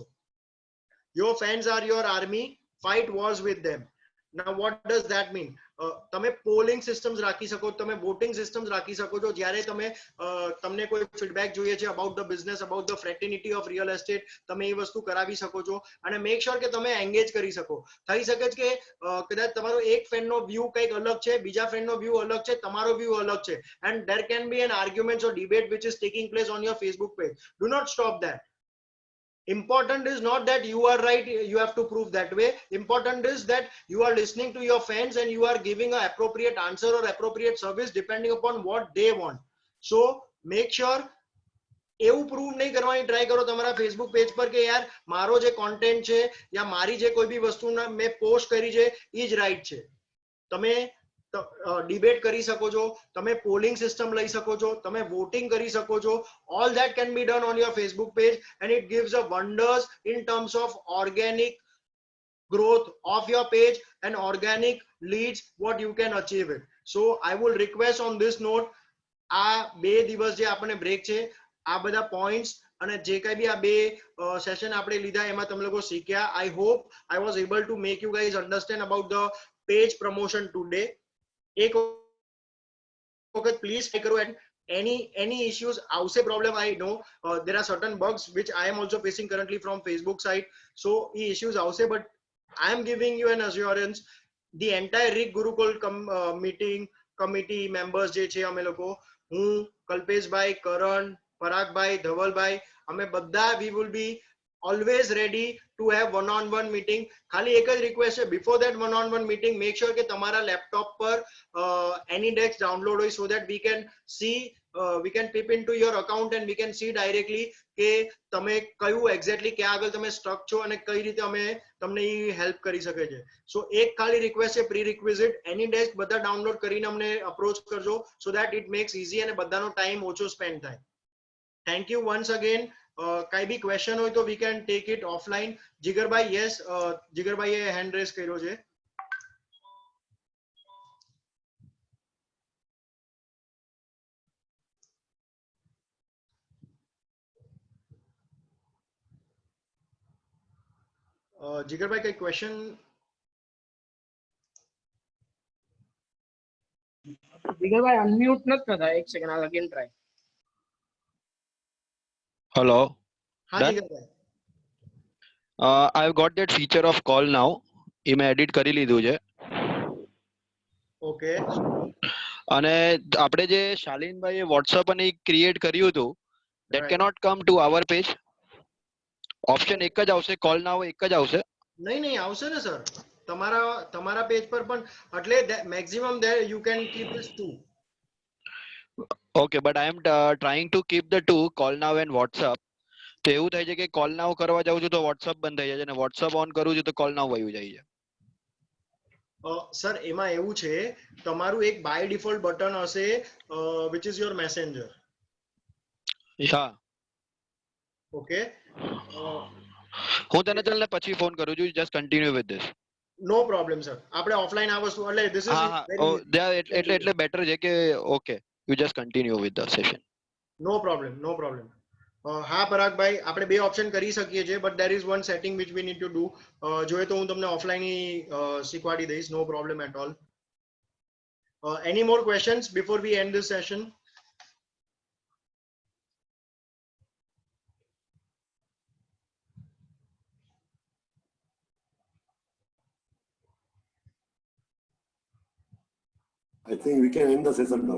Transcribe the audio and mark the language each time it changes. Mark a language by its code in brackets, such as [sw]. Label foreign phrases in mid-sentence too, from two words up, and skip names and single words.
[en] Your fans are your army. Fight wars with them. Now what does that mean? [gu] તમે [en] polling systems [gu] રાખી શકો, તમે [en] voting systems [gu] રાખી શકો છો. જ્યારે તમે તમને કોઈ ફીડબેક જોઈએ છે [en] about the business, about the fraternity of real estate, [gu] તમે એ વસ્તુ કરાવી શકો છો અને [en] make sure [gu] કે તમે એંગેજ કરી શકો. થઈ શકે છે કે કદાચ તમારો એક ફ્રેન્ડનો વ્યૂ કંઈક અલગ છે, બીજા ફ્રેન્ડનો વ્યૂ અલગ છે, તમારો વ્યૂ અલગ છે, [en] and there can be an argument or debate which is taking place on your Facebook page. Do not stop that. Important is not that you are right, you have to prove that way. Important is that you are listening to your fans and you are giving an appropriate answer or appropriate service depending upon what they want. So make sure [gu] એવું પ્રૂવ નહીં કરવાની ટ્રાય કરો તમારા [en] Facebook page [gu] પર કે યાર મારો જે કોન્ટેન્ટ છે યા મારી જે કોઈ બી વસ્તુના મેં પોસ્ટ કરી છે એ જ રાઈટ છે. તમે ડિબેટ કરી શકો છો, તમે [en] polling system [gu] લઈ શકો છો, તમે વોટિંગ કરી શકો છો. [en] All that can be done on your Facebook page and it gives a wonders in terms of organic growth of your page and organic leads what you can achieve it. So I will request on this note, [gu] આ 2 દિવસ જે આપણે બ્રેક છે આ બધા પોઈન્ટ્સ અને જે કઈ બી આ 2 સેશન આપણે લીધા એમાં તમે લોકો શીખ્યા. [en] I hope I was able to make you guys understand about the page promotion today. [gu] એક વખત [en] please try [gu] કરો [en] and any issues [gu] આવશે problem. [en] I know there are certain bugs which I am also facing currently from Facebook side, so e issues આવશે, but I am giving you an assurance the entire Rig Gurukul meeting committee members [gu] જે છે અમે લોકો, હું, કલ્પેશભાઈ, કરણ, પરાગભાઈ, ધવલભાઈ, અમે બધા [en] we will be always ready to have one-on-one meeting. [gu] ખાલી એક જ રિક્વેસ્ટ છે, [en] before that one-on-one meeting make sure [gu] કે તમારા લેપટોપ પર [en] AnyDesk download હોય so that we can see, we can tip into your account and we can see directly [gu] કે તમે કયું [en] exactly [gu] ક્યાં આગળ તમે સ્ટક છો અને કઈ રીતે અમે તમને એ હેલ્પ કરી શકે છે. સો એક ખાલી રિક્વેસ્ટ છે, [en] pre requisite [gu] AnyDesk બધા ડાઉનલોડ કરીને અમને અપ્રોચ કરજો [en] so that it makes easy [gu] અને બધાનો ટાઈમ ઓછો સ્પેન્ડ થાય. [en] Thank you once again. [gu] કઈ બી ક્વેશ્ચન હોય તો [en] we can take it offline. [gu] જીગરભાઈ, yes, જીગરભાઈએ [en] hand raise [gu] કર્યો છે. જીગરભાઈ કઈ ક્વેશ્ચન? જીગરભાઈ અનમ્યુટ નથી થતા, એક સેકન્ડ આ [en] again try. Hello. [gu] હા [en] Done? [gu] જીગરભાઈ. [en] I've got that feature of call now. [gu] એ મેં એડિટ કરી લીધું છે. ઓકે. અને આપણે જે શાલિનભાઈએ WhatsApp અને ક્રિએટ કર્યું હતું [en] that cannot come to our page. [gu] ઓપ્શન એક જ આવશે, [en] call now [gu] એક જ આવશે. નહીં નહીં આવશે ને સર, તમારા પેજ પર પણ એટલે મેક્સિમમ [en] there you can keep this two. Okay, but I am trying to keep the two, call now and WhatsApp. [gu] તો એવું થાય છે કે [en] call now [gu] કરવા જાઉં છું તો WhatsApp બંધ થઈ જાય છે અને WhatsApp ઓન કરું છું તો [en] call now [gu] વયું જાય છે. સર એમાં એવું છે, તમારું એક [en] by default button [gu] હશે [en] which is your messenger. [gu] હા. ઓકે. હું તને ચાલ ને પછી ફોન કરું છું, [en] just continue with this. no problem [gu] સર, આપણે ઓફલાઈન આ વસ્તુ એટલે [en] this is [gu] એટલે બેટર છે કે ઓકે [en] you just continue with the session. no problem, no problem. [gu] હા પરાગભાઈ, આપણે બે ઓપ્શન કરી શકીએ છીએ, [en] but there is one setting which we need to do. [gu] જોઈએ તો હું તમને ઓફલાઈન શીખવાડી દઈશ, [en] no problem at all. Any more questions before we end this session? I think we can end the session now.